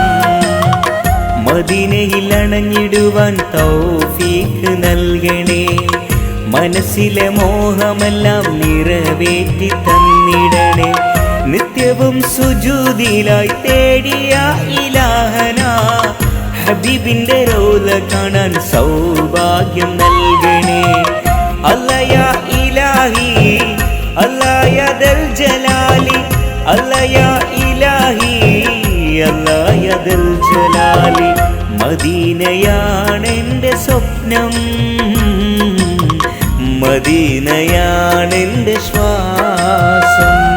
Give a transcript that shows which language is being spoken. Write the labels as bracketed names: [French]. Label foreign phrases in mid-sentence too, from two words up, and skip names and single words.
[Malayalam] മദീനയിൽ അണഞ്ഞിടുവാൻ തൗഫീഖ് നൽകണേ, മനസ്സിലെ മോഹമെല്ലാം നിറവേറ്റി തന്നിടണേ. നിത്യവും സുജൂദിലായി തേടിയ ഇലാഹന, ഹബീബിന്റെ റൗള കാണാൻ സൗഭാഗ്യം നൽകണേ. [Arabic] الله يا إلهي، الله يا ذا الجلال، الله يا إلهي، الله يا ذا الجلال. [Malayalam] മദീനയാണെൻ്റെ സ്വപ്നം, മദീനയാണെൻ്റെ ശ്വാസം.